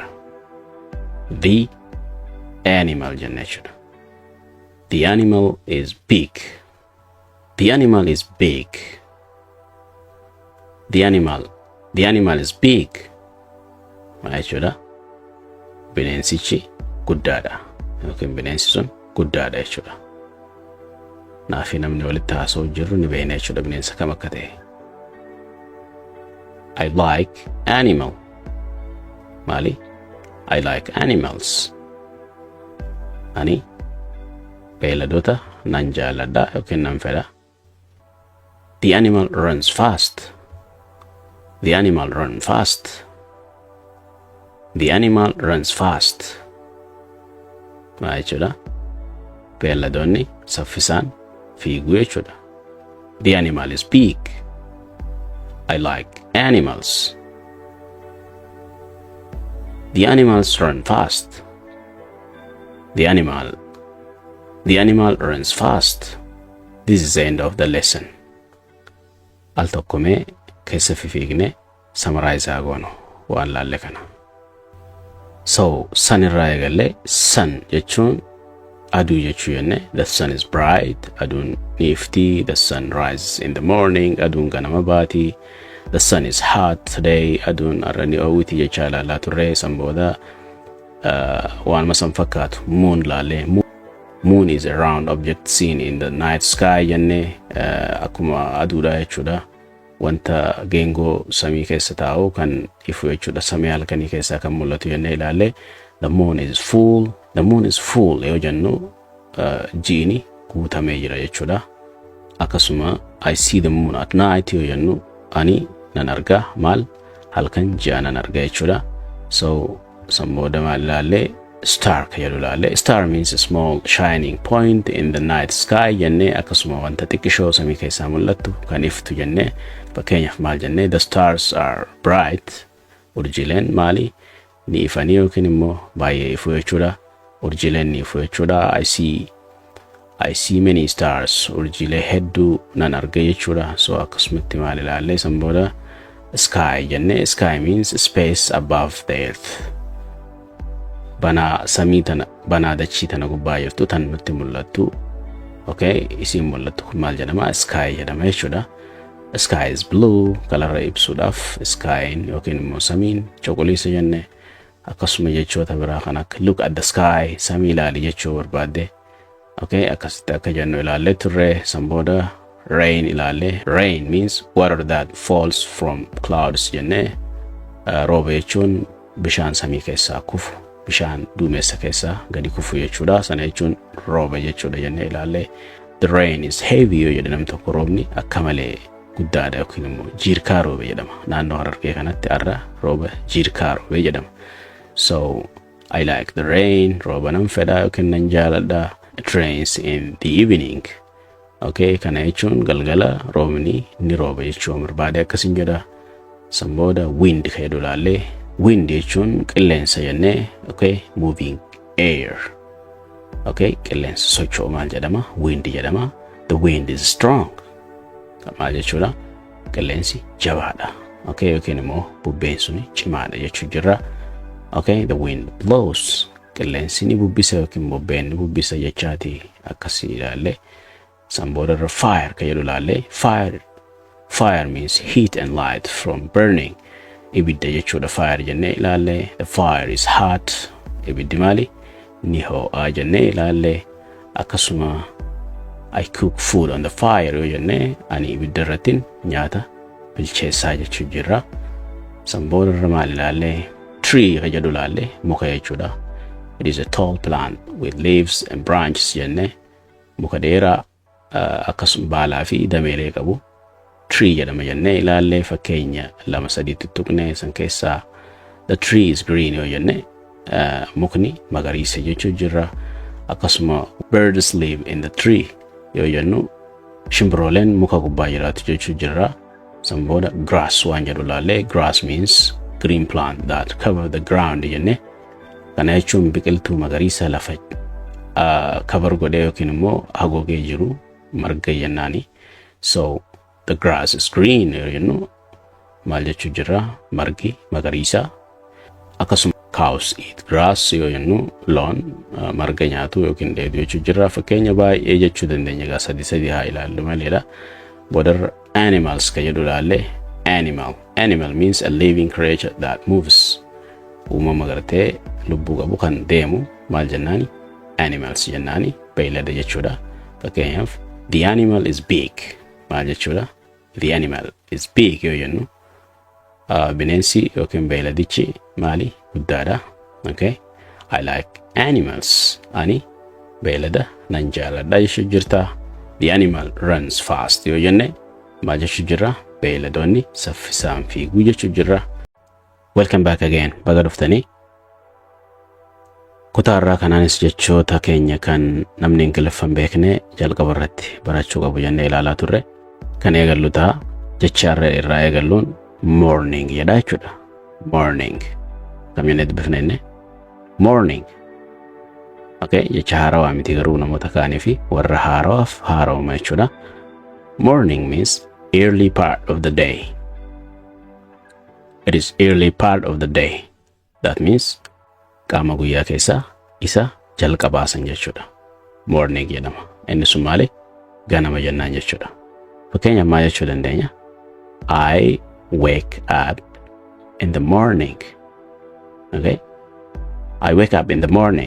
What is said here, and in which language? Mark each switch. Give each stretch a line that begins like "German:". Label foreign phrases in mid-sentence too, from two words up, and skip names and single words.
English: The animal
Oromo: jenna jechuudha.
English: The animal is big. The animal is big. The animal is big.
Oromo: Maal jechuudha? Bineensichi guddaadha. Yookiin bineensi sun guddaadha jechuudha. Naafi namni walitti haasa'u jirru ni beekna jechuudha bineensa kam akka ta'e.
English: I like animal. Maali? I like animals.
Oromo: Ani beeyladoota nan jaaladha yookiin nan fedha.
English: The animal runs fast. The animal runs fast. The animal runs fast.
Oromo: Maal jechuudha? Beeyladoonni saffisaan fiiguu jechuudha.
English: The animal is big. I like animals. The animals run fast. The animal runs fast. This is the end of the lesson.
Oromo: Al tokkome keessa fiigne summarize goonu waan laalle kana. So sun irraa eegalle sun jechuun aduu jechuu jenne.
English: The sun is bright.
Oromo: Aduun ni ifti.
English: The sun rises in the morning.
Oromo: Aduun ganama baati.
English: The sun is hot today.
Oromo: Aduun arrani oowwiti jechaa ilaalaa turre. San booda waan masan fakkaatu moon laalle.
English: Moon is a round object seen in the night sky jenne.
Oromo: Akkuma aduudha jechuudha. Wanta geengoo samii keessa taa'u kan ifu jechuudha. Samii halkanii keessaa kan mul'atu jenne ilaalle.
English: The moon is full. The moon is full
Oromo: yoo jennu jiini guutamee jira jechuudha. Akkasuma
English: I see the moon at night
Oromo: yoo jennu ani nan arga maal halkan ji'a nan arga jechuudha. So san booda maal ilaalle star ka jedhu ilaalle.
English: Star means a small shining point in the night sky jenne.
Oromo: Akkasuma wanta xiqqishoo samii keessaa mul'attu kan iftu jenne. Fakkeenyaaf maal jenne
English: the stars are bright.
Oromo: Urjiileen maali ni ifanii yookiin immoo baay'ee ifu jechuudha. Urjiileen ni ifu jechuudha.
English: I see many stars.
Oromo: Urjiilee hedduu nan arga jechuudha. So akkasumatti maal ilaalle san booda sky jenne.
English: Sky means space above the earth.
Oromo: Banaa samii tana banaa dachii tana gubbaa jirtu tan nutti mul'attu. Okay, isiin mul'attu kun maal jedhama? Sky jedhama jechuudha.
English: Sky is blue.
Oromo: Kalarra ibsuudhaaf skyin yookiin immoo samiin cuquliisa jenne. Akkasuma jechoota biraa kan akka
English: look at the sky
Oromo: samii ilaali jechuu barbaadde. Okay, akkasitti akka jennu ilaalle turre. San booda rain ilaalle.
English: Rain means water that falls from clouds jenne.
Oromo: Rooba jechuun bishaan samii keessaa kufu. Bishaan duumessa keessaa gadi kufu jechuudha. Sana jechuun rooba jechuudha jenne ilaalle.
English: The rain is heavy
Oromo: yoo jedhamu tokko roobni akka malee guddaadha yookiin immoo jiirkaa rooba jedhama. Naannoo Harargee kanatti arra rooba jiirkaa rooba jedhama.
English: So I like the rain.
Oromo: Rooba nan fedha yookiin nan jaaladha.
English: It rains in the evening.
Oromo: Okay, kana jechuun galgala roobni ni rooba jechuu barbaade akkasin jedha. San booda wind ka jedhu ilaalle. Wind jechuun qilleensa jenne.
English: Okay, moving air.
Oromo: Okay, qilleensa socho'u maal jedhama? Wind jedhama.
English: The wind is strong.
Oromo: Maal jechuudha? Qilleensi jabaadha. Okay, yookiin immoo bubbeen suni cimaadha jechuu jirra.
English: Okay, the wind blows.
Oromo: Qilleensi ni bubbisa yookiin bubbeen ni bubbisa jechaati akkasii ilaalle. San booda fire ka jedhu ilaalle.
English: Fire means heat and light from burning.
Oromo: Ibidda jechuudha fire jenne ilaalle.
English: The fire is hot.
Oromo: Ibiddi maali? Ni ho'aa jenne ilaalle. Akkasuma
English: I cook food on the fire
Oromo: yoo jenne ani ibidda irratti nyaata bilcheessaa jechuu jirra. San booda maal ilaalle? Tree ka jedhu ilaalle. Muka jechuudha.
English: It is a tall plant with leaves and branches jenne.
Oromo: Muka dheeraa akkasuma baalaa fi dameelee qabu. Tree jedhama jenne ilaalle. Fakkeenya lama sadii tuttuqne san keessaa
English: the tree is green
Oromo: yoo jenne mukni magariisa jechuu jirra. Akkasuma
English: birds live in the tree
Oromo: yoo jennu shimbirooleen muka gubbaa jiraatu jechuu jirra. San booda grass waan jedhu ilaalle.
English: Grass means green plant that cover the ground jenne.
Oromo: Kana jechuun biqiltuu magariisa lafa cover godhee yookiin immoo haguugee jiru marga jennaani. So
English: the grass is green
Oromo: yoo jennu maal jechuu jirra? Margi magariisa. Akkasuma
English: cows eat grass
Oromo: yoo jennu loon marga nyaatu yookiin dheedu jechuu jirra. Fakkeenya baay'ee jechuu dandeenya gaa sadii haa ilaallu maleedha. Booda animals ka jedhu ilaalle.
English: Animal means a living creature that moves.
Oromo: Uumama gartee lubbuu qabu kan deemu maal jennaani? Animals jennaani. Beeylada jechuudha.
English: Fakkeenyaaf the animal is big.
Oromo: Maal jechuudha?
English: The animal is big
Oromo: yoo jennu bineensi yookiin beeyladichi maali? Guddaadha.
English: Okay, I like animals.
Oromo: Ani beeylada nan jaaladha jechuu jirta.
English: The animal runs fast
Oromo: yoo jenne maal jechuu jirra? Beeyladoonni saffisaan fiiguu jechuu jirra.
English: Welcome back again.
Oromo: Baga dhuftanii. Kutaarraa kanaanis jechoota keenya kan namni Ingiliffaan beekne jalqaba irratti barachuu qabu jennee ilaalaa turre. Kan eegallu ta'a jechaarra irraa eegalluun morning jedha jechuudha. Morning. Kamiin dubbifna inni? Morning. Okay, jecha haarawaa miti garuu namoota kaanii fi warra haarawaaf haarawuma jechuudha.
English: Morning means early part of the day. It is early part of the day. That means
Oromo: qaama guyyaa keessaa isa jalqabaasan jechuudha. Morning jedhama. Inni sun maali? Ganama jennaan jechuudha. Fakkeenya maal jechuu dandeenya?
English: I wake up in the morning. Okay? I wake up in the morning.